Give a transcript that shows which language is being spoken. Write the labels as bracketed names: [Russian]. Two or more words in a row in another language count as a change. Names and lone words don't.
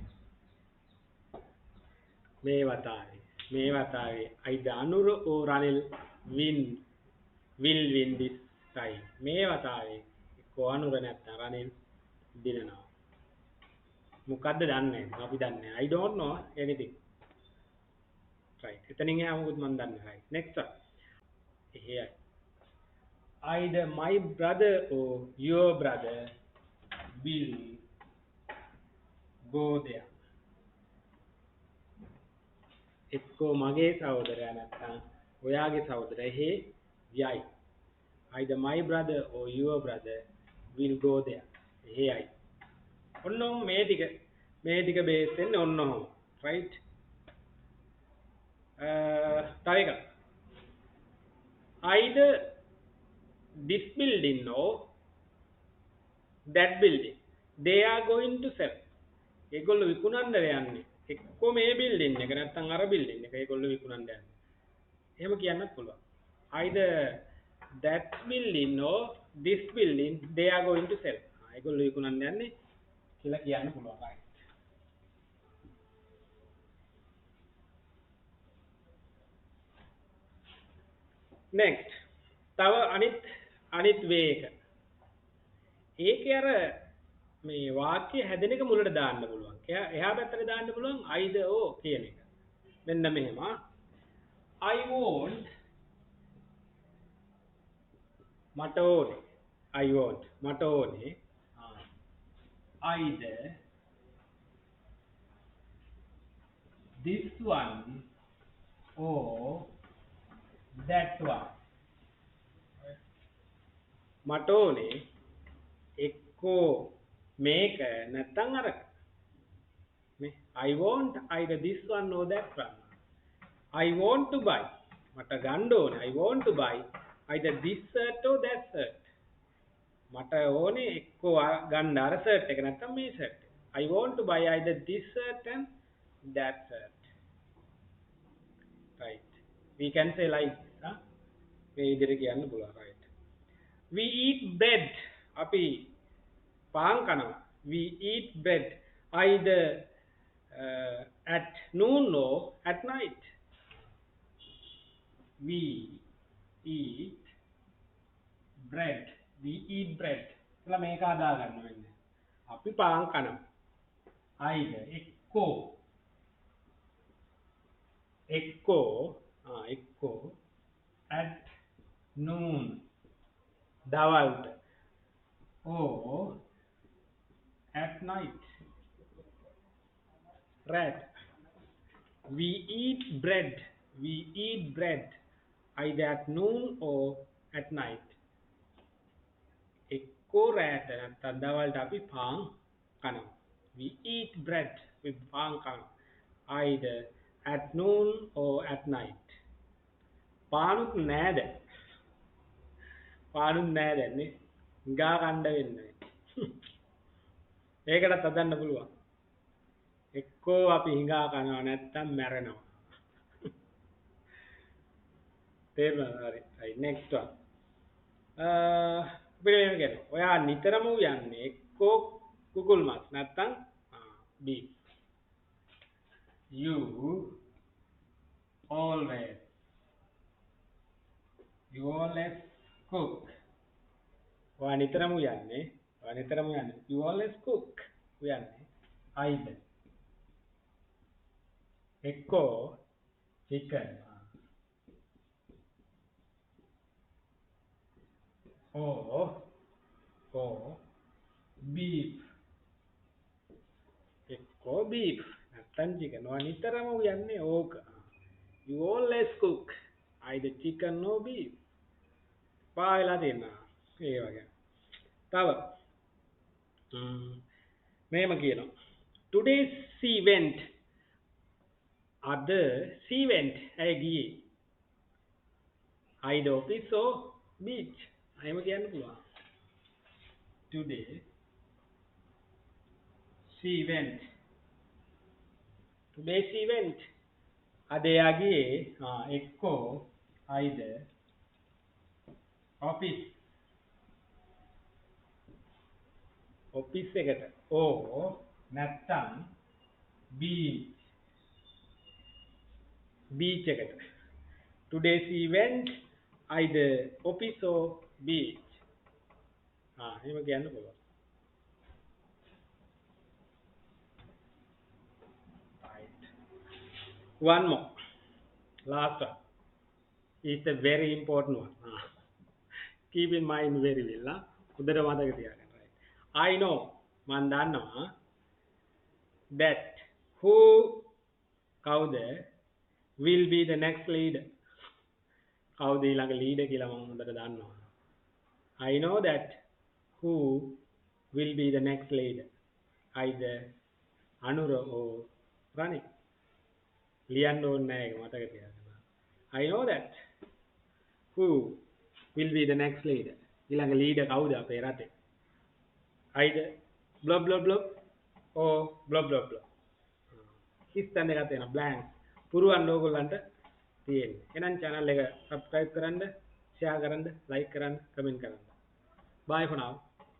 [Sinhala] මේ වතාවේ [English] either Anura or Ranil will win this time. [Sinhala] මේ වතාවේ එක්කෝ අනුර නැත්තම් රනිල් දිනනවා. මොකද්ද දන්නේ නැහැ. අපි දන්නේ නැහැ. [English] I don't know anything. Right. [Sinhala] එතනින් එහා මොකුත් මම දන්නේ නැහැ. [English] Right. Next one. Here. Either my brother or your brother will go there. [Sinhala] එක්කෝ මගේ සහෝදරයා නැත්තම් ඔයාගේ සහෝදරයා එහෙ යයි. [English] Either my brother or your brother will go there. [Sinhala] එහෙ යයි. ඔන්න මේ ටික බේස් වෙන්නේ ඔන්න ඔහොම. Right? තව එකක්. [English] Either this building or that building. They are going to sell. [Sinhala] ඒගොල්ලෝ විකුණන්න යන්නේ. එක්කෝ මේ building එක නැත්තම් අර building එක ඒගොල්ලෝ විකුණන්න යන්නේ. එහෙම කියන්නත් පුළුවන්. [English] Either that building or this building they are going to sell. [Sinhala] ඒගොල්ලෝ විකුණන්න යන්නේ කියලා කියන්න පුළුවන්. [English] Right. Next. [Sinhala] තව අනිත් way එක. ඒකේ අර මේ වාක්‍ය හැදෙන එක මුලට දාන්න පුළුවන්. එහා පැත්තට දාන්න පුළුවන් [English] either or [Sinhala] කියන එක. මෙන්න මෙහෙම. [English] I want [Sinhala] මට ඕනේ. [English] I want [Sinhala] මට ඕනේ. [English] Either this one or that one. [Sinhala] මට ඕනේ එක්කෝ මේක නැත්තම් අරක. [English] නේ I want either this one or that one. I want to buy [Sinhala] මට ගන්න ඕනේ. [English] I want to buy either this shirt or that shirt. [Sinhala] මට ඕනේ එක්කෝ ගන්න අර shirt එක නැත්තම් මේ shirt එක. [English] I want to buy either this shirt and that shirt. Right. We can say like this. [Sinhala] මේ විදිහට කියන්න පුළුවන්. [English] Right. We eat bread. [Sinhala] අපි පාන් කනවා. [English] We eat bread either at noon or at night. We eat bread. We eat bread. [Sinhala] කියලා මේක හදා ගන්න වෙන්නේ. අපි පාන් කනවා. [English] either එක්කෝ at noon දවල්ට or at night. Right. We eat bread either at noon or at night. [Sinhala] එක්කෝ රැට නැත්නම් දවල්ට අපි පාන් කනවා. [English] We eat bread with [Sinhala] පාන් කනවා [English] either at noon or at night. [Sinhala] පානුත් නෑද. පානුත් නෑ දැන්නේ. ගා කණ්ඩ වෙන්නේ. ඒකටත් හදන්න පුළුවන්. එක්කෝ අපි හිඟා කනවා නැත්තම් මැරෙනවා. තේරුණාද? හරි. [English] right next one. [Sinhala] අපිට මේක කියනවා. ඔයා නිතරම යන්නේ එක්කෝ කුකුල් මස් නැත්තම් beef. [English] You always you always cook. [Sinhala] ඔයා නිතරම යන්නේ. [English] You always cook. යන්නේ. either එක්කෝ chicken or beef. [Sinhala] එක්කෝ beef නැත්තම් chicken. ඔයා නිතරම යන්නේ ඕක. [English] You always cook either chicken or beef. [Sinhala] පායලා දෙන්නා. ඒ වගේ. තව මේම කියනවා. [English] Today she went. අද she went. [Sinhala] ඇයි ගියේ? [English] either office or beach. [Sinhala] එහෙම කියන්න පුළුවන්. [English] Today she went. Today she went. [Sinhala] අද එයා ගියේ එක්කෝ [English] either office [Sinhala] එකට or නැත්තම් beach එකට. [English] Today she went either office or beach. [Sinhala] එහෙම කියන්න පුළුවන්. [English] Right. One more. Last one. It's a very important one. Keep in mind very well. [Sinhala] උදේට මතක තියාගන්න. [English] Right. I know [Sinhala] මන් දන්නවා [English] that who කවුද will be the next leader. [Sinhala] කවුද ඊළඟ leader කියලා මම හොඳට දන්නවා. [English] I know that who will be the next leader. either Anura or Ranik. [Sinhala] ලියන්න ඕනේ නැහැ ඒක මතක තියාගන්න. [English] I know that who will be the next leader. [Sinhala] ඊළඟ leader කවුද අපේ රටේ? [English] either blah blah blah or blah blah blah. [Sinhala] හිස්තැන එකක් තියෙනවා blank. පුරුවන් ඕගොල්ලන්ට තියෙන්නේ. එහෙනම් channel එක subscribe කරන්න, share කරන්න, like කරන්න, comment කරන්න. [English] Bye for now.